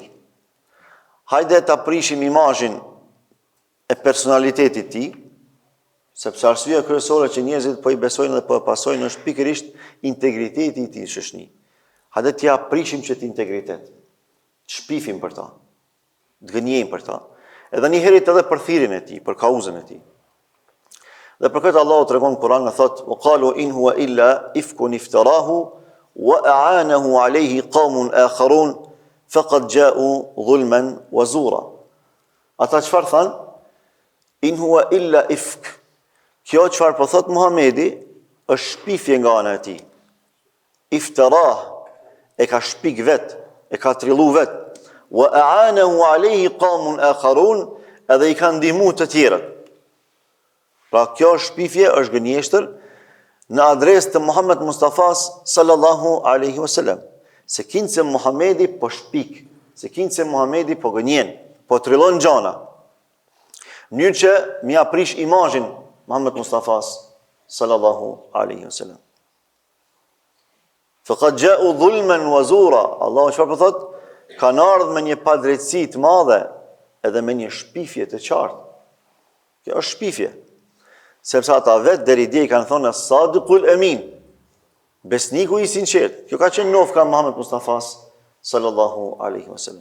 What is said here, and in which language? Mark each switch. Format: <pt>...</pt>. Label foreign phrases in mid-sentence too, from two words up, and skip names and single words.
<sq>Hajde ta prishim imazhin e personalitetit të tij, sepse arsyeja kryesore që njerëzit po i besojnë dhe po e pasojnë është pikërisht integriteti i tij në shoqëni. Hajde t'ia prishim çet integritet. Të shpifim për ta, të gënjejmë për ta, edhe një herë edhe për thirrjen e tij, për kauzën e tij. Dhe për këtë Allahu tregon në Kur'an, thotë:</sq> <ar>"وقالوا إن هو إلا إفك افتراه وأعانه عليه قوم آخرون فقد جاءوا ظلما وزورا."</ar> <sq>Ata çfarë thanë?</sq> <ar>إن هو إلا إفك.</ar> <sq>Kjo çfarë po thot Muhamedi është shpifje nga ana e tij. Iftarah, e ka shpik vet, e ka trillu vet.</sq> <ar>وأعانه عليه قوم آخرون,</ar> <sq>edhe i kanë ndihmuar të tjerët. Pra kjo shpifje është gënjeshtër në adresë të Muhammed Mustafas</sq> <ar>صلى الله عليه وسلم.</ar> <sq>Se kinë se Muhamedi po shpik, se kinë se Muhamedi po gënjen, po trillon gjana. Mënyrë që mi aprish imazhin Muhammed Mustafas</sq> <ar>صلى الله عليه وسلم. فقد جاءوا ظلما وزورا.</ar> <sq>Allahu çfarë po thot? Kanë ardhur me një padrejtësi të madhe edhe me një shpifje të qartë. Kjo është shpifje. Sepse ata vetë deri dje i kanë thonë</sq> <ar>الصادق الأمين,</ar> <sq>besniku i sinqert. Kjo ka qenë nofka Muhammed Mustafas</sq> <ar>صلى الله عليه وسلم.</ar>